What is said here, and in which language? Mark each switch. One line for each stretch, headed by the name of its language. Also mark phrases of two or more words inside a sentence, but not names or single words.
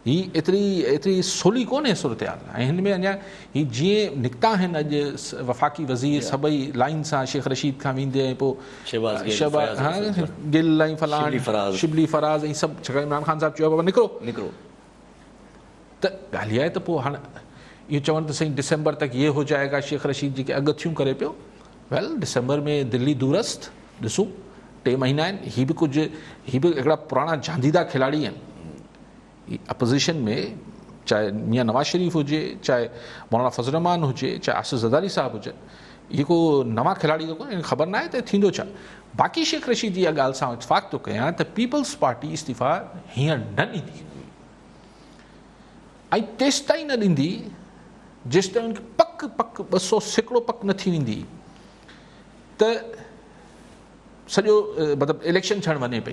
Sindhi: ही एतिरी सोली कोन्हे सूरत हाल ऐं हिन में अञा ही जीअं निकिता आहिनि अॼु वफ़ाक़ी वज़ीर सभई लाइन सां शेख रशीद खां वेंदे ऐं पोइ गिल ऐं फलाण शिबली फराज़ ऐं सभु छा इमरान ख़ान साहिबु चयो बाबा निकिरो त ॻाल्हि आहे त पोइ हाणे इहो चवनि त साईं
Urdu: دسمبر تک یہ ہو جائے گا
Sindhi: शेख रशीद जेके अॻु थियूं करे पियो वेल दिसंबर में दिल्ली दूरस्त ॾिसूं 3 महीना आहिनि ही बि हिकिड़ा पुराणा जांदीदा खिलाड़ी आहिनि अपोजिशन में, चाहे मियाँ नवाज शरीफ हुजे, चाहे मौलाना फजल रहमान हुजे, चाहे आसिफ ज़रदारी साहब हुजनि, ये को नवा खिलाड़ी तो कोन्हे, ख़बर न आहे त थींदो छा। बाक़ी शेख रशीद जी ॻाल्हि सां इतफ़ाक़ थो कयां त पीपल्स पार्टी इस्तीफ़ा हींअर न ॾींदी ऐं तेसिताईं न ॾींदी जेसिताईं उनखे पक 200 सैकड़ो पक न थी वेंदी त सॼो मतिलबु इलेक्शन थियणु वञे पई।